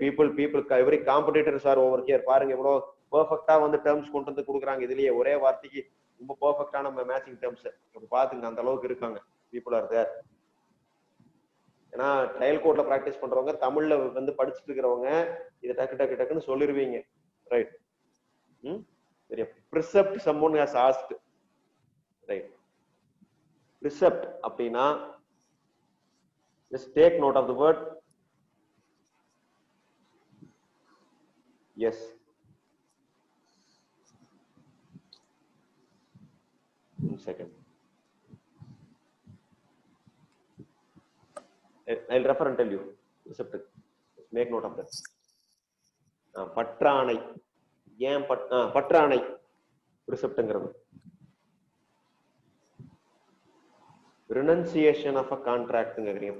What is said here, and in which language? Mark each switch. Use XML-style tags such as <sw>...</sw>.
<en>People every competitors are over here.</en> <ta>பாருங்க எவ்வளவு பெர்ஃபெக்ட்டா வந்து டேர்ம்ஸ் கொண்டு வந்து கொடுக்குறாங்க. இதுலயே ஒரே வார்த்தைக்கு ரொம்ப பெர்ஃபெக்ட்டான மேட்சிங் டேர்ம்ஸ் பாத்துங்க. அந்த அளவுக்கு இருக்காங்க.</ta> <en>People are there.</en> <ta>ஏன்னா ட்ரையல் கோர்ட்ல பிராக்டிஸ் பண்றவங்க, தமிழ்ல வந்து படிச்சுட்டு இருக்கிறவங்க இதை டக்கு டக்கு டக்குன்னு சொல்லிருவீங்க. ரைட். சரியா?</ta> <en>precept someone has asked. Right. precept அப்படின்னா just take note of the word. yes. one second. I'll refer and tell you. Precept. Make note of that. பற்றாணை.</en> <ta>ஏன் பற்றாணை precept-ங்கிறது?</ta> <en>renunciation of a contract ங்கறீங்க.</en>